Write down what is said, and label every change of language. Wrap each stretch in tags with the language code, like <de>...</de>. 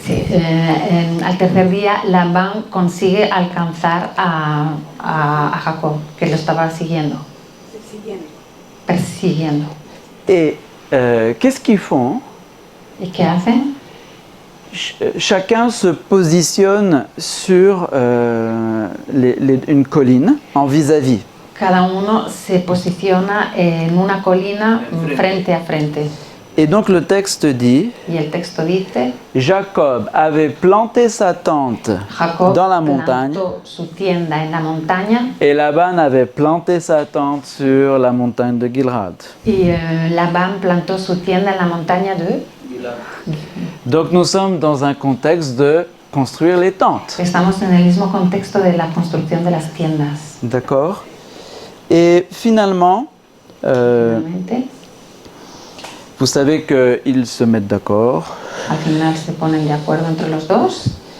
<es>sí, al tercer día Labán consigue alcanzar a Jacob, que lo estaba siguiendo, persiguiendo.</es> <fr>Et qu'est-ce qu'ils font?</fr> <es>¿Y qué hacen?</es> <fr>Chacun se positionne sur une colline en vis-à-vis.</fr> <es>Cada uno se posiciona en una colina frente a frente.</es> <fr>Et donc le texte dit,</fr> <es>Y el texto dice,</es> <fr>Jacob avait planté sa tente</fr> <es>Jacob</es> <fr>dans la montagne</fr> <es>plantó su tienda en la montaña</es> <fr>et Laban avait planté sa tente sur la montagne de Gilrad.</fr> <es>y Labán plantó su tienda en la montaña de...</es> <fr>Donc nous sommes dans un contexte de construire les tentes.</fr> <es>Estamos en el mismo contexto de la construcción de las tiendas.</es> <fr>D'accord? Et finalement,</fr> <es>Finalmente,</es> <fr>vous savez qu'ils se mettent d'accord.</fr> <es>al final se ponen de acuerdo entre los dos.</es>